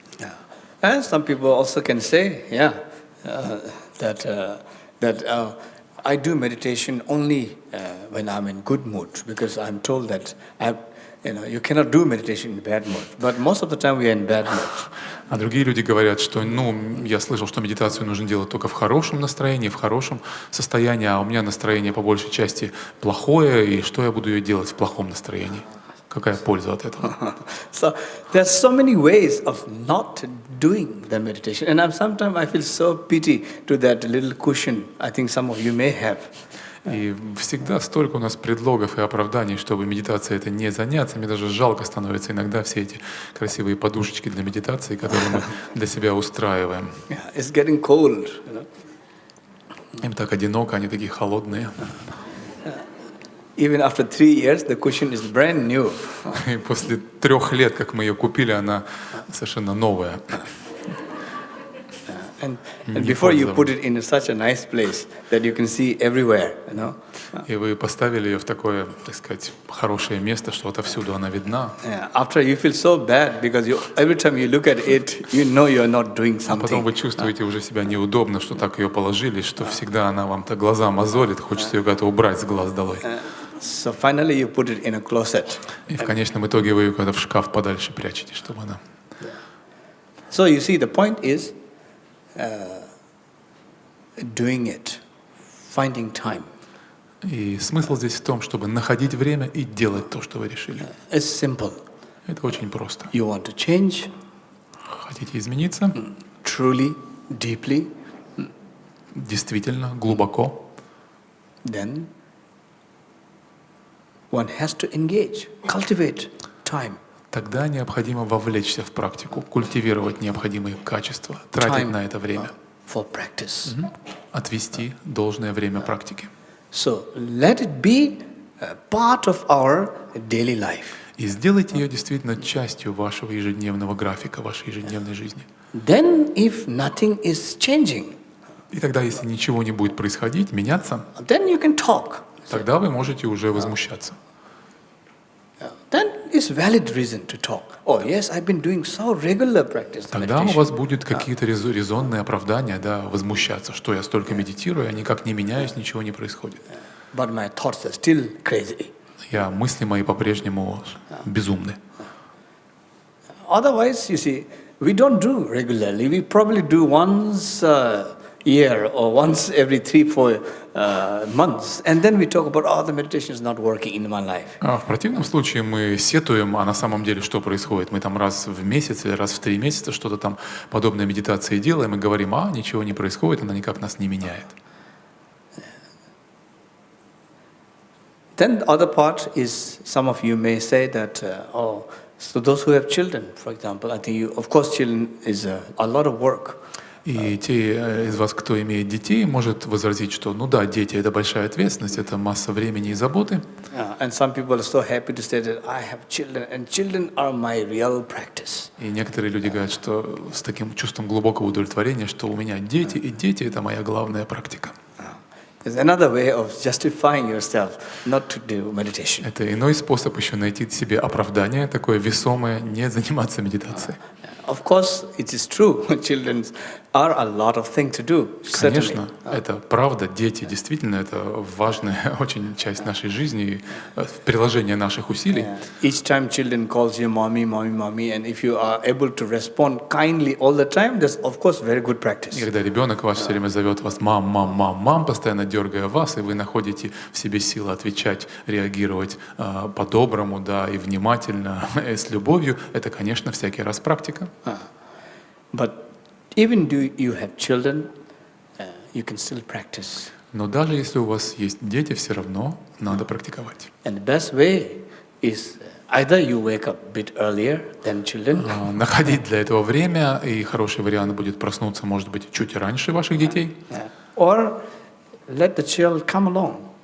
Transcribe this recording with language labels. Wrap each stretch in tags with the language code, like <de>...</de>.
<en>Yeah. And some people also can say, that I do meditation only when I'm in good mood, because I'm told that you cannot do meditation in bad mood. But most of the time we are in bad mood.</en> <ru>А другие люди говорят, что, я слышал, что медитацию нужно делать только в хорошем настроении, в хорошем состоянии, а у меня настроение по большей части плохое, и что я буду ее делать в плохом настроении? Какая польза от этого?</ru> <en>So there's so many ways of not doing the meditation, and sometimes I feel so pity to that little cushion. I think some of you may have.</en> <ru>И всегда столько у нас предлогов и оправданий, чтобы медитацией это не заняться. Мне даже жалко становится иногда все эти красивые подушечки для медитации, которые мы для себя устраиваем.</ru> <en>It's getting cold.</en> <ru>Им так одиноко, они такие холодные.</ru> <en>Even after 3 years, the cushion is brand new.</en> <ru>И после 3 лет, как мы ее купили, она совершенно новая.</ru> <en>And before you put it in such a nice place that you can see everywhere,</en> <ru>И вы поставили ее в такое, так сказать, хорошее место, что отовсюду она видна.</ru> <en>After you feel so bad because every time you look at it, you know you are not doing</en> <ru>А потом</ru> <en>something.</en> <ru>вы чувствуете уже себя неудобно, что так ее положили, что всегда она вам-то глаза мозолит, хочется ее куда-то убрать с глаз долой.</ru> <en>So finally you put it in a closet.</en> <ru>И в конечном итоге вы ее куда-то в шкаф подальше прячете, чтобы она...</ru> <en>So you see, the point is doing it, finding time.</en> <ru>И смысл здесь в том, чтобы находить время и делать то, что вы решили.</ru> <en>It's simple.</en> <ru>Это очень просто.</ru> <en>You want to change,</en> <ru>Хотите измениться?</ru> <en>truly, deeply,</en> <ru>Действительно, глубоко.</ru> <en>then one has to engage, cultivate time.</en> <ru>Тогда необходимо вовлечься в практику, культивировать необходимые качества, тратить</ru> <en>Time</en> <ru>на это время,</ru> <en>for practice.</en> <ru>отвести должное время практике.</ru> <en>So let it be a part of our daily life.</en> <ru>И сделайте ее действительно частью вашего ежедневного графика, вашей ежедневной жизни.</ru> <en>Then if nothing is changing,</en> <ru>И тогда, если ничего не будет происходить, меняться,</ru> <en>then you can talk.</en> <ru>тогда вы можете уже возмущаться.</ru> <en>Then it's valid reason to talk. Oh yes, I've been doing so regular practice</en> <ru>Тогда у</ru> <en>meditation.</en> <ru>вас будут какие-то резонные оправдания, да, возмущаться, что я столько медитирую, я никак не меняюсь, ничего не происходит.</ru> <en>But my thoughts are still crazy.</en> <ru>Мысли мои по-прежнему безумны.</ru> <en>Otherwise, you see, we don't do regularly. We probably do once a year or once every 3-4 months, and then we talk about, oh, the meditation is not working in my life.</en> <ru>А в противном случае мы сетуем, а на самом деле что происходит? Мы там раз в месяц или раз в 3 месяца что-то там подобной медитации делаем и говорим, ничего не происходит, она никак нас не меняет.</ru> <en>Then the other part is, some of you may say that, so those who have children, for example, I think of course, children is a lot of work.</en> <ru>И те из вас, кто имеет детей, может возразить, что, да, дети — это большая ответственность, это масса времени и заботы.</ru> <en>And some people are so happy to say that I have children, and children are my real practice.</en> <ru>И некоторые люди говорят, что с таким чувством глубокого удовлетворения, что у меня дети, и дети — это моя главная практика.</ru> <en>There's another way of justifying yourself not to do meditation.</en> <ru>Это иной способ еще найти себе оправдание, такое весомое, не заниматься медитацией.</ru> <en>Of course, it is true. Children are a lot of things to do.</en> <ru>Конечно, это правда. Дети действительно это важная очень часть нашей жизни, приложение наших усилий.</ru> <en>Each time children calls you mommy, mommy, mommy, and if you are able to respond kindly all the time, that's of course very good practice.</en> <ru>И когда ребенок ваш все время зовет вас мам, мам, мам, мам, постоянно дергая вас, и вы находите в себе силы отвечать, реагировать по-доброму, да, и внимательно, с любовью, это, конечно, всякий раз практика.</ru> <en>But even though you have children, you can still practice.</en> <ru>Но даже если у вас есть дети, все равно надо практиковать.</ru> <en>And the best way is either you wake up a bit earlier than children.</en> <ru>Находить для этого время, и хороший вариант будет проснуться, может быть, чуть раньше ваших детей.</ru> <en>Or let the child come along,</en>